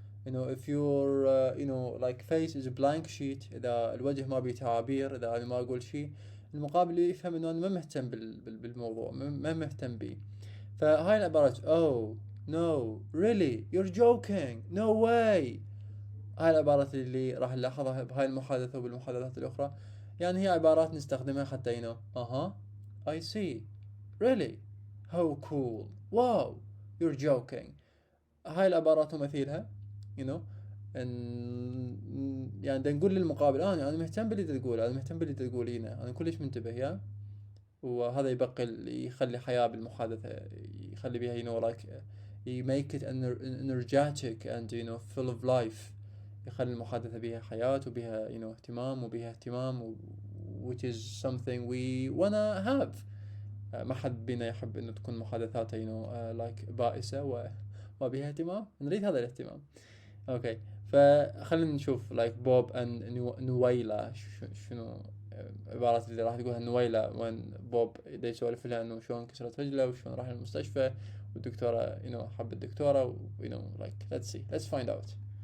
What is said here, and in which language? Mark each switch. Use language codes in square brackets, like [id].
[en] if your like face is a blank sheet، [ar] اذا الوجه ما بيه تعابير، اذا انا ما اقول شيء، المقابل يفهم انه انا ما مهتم بالموضوع، ما مهتم بيه. فهاي العبارات [en] oh no really you're joking no way، [ar] هاي العبارات اللي راح نلاحظها بهاي المحادثه وبالمحادثات الاخرى. يعني هي عبارات نستخدمها حتى [en] I see really how cool wow you're joking. [ar] هاي العبارات ومثيلها يعني دا نقول للمقابل انا مهتم باللي تقوله، انا مهتم باللي تقولينه، انا كلش منتبه. [en] يا. Okay, now let's watch again and comment. Which for showing interest. Then we'll practice saying the new phrases after this. Morning, Bob. Good morning. It's so rainy today. The weather in this country is horrible. Yes. [ar] وهذا يبقي يخلي حياة بالمحادثة، يخلي بها [en] you know like you make it energetic and you know full of life. [ar] يخلي المحادثة بها حياة وبها you know اهتمام وبها اهتمام [en] which is something we wanna have. [ar] ما حد بينا يحب انه تكون محادثاته [en] you know like [ar] بائسة وبها اهتمام. نريد هذا الاهتمام. اوكي فخلينا نشوف like بوب and نويلة شنو عبارات اللي راح تقولها نويلة وين بوب دا يسولف لها انه شلون كسرت رجله وشلون راح المستشفى والدكتورة you know حب الدكتورة و you know like [en] let's find out.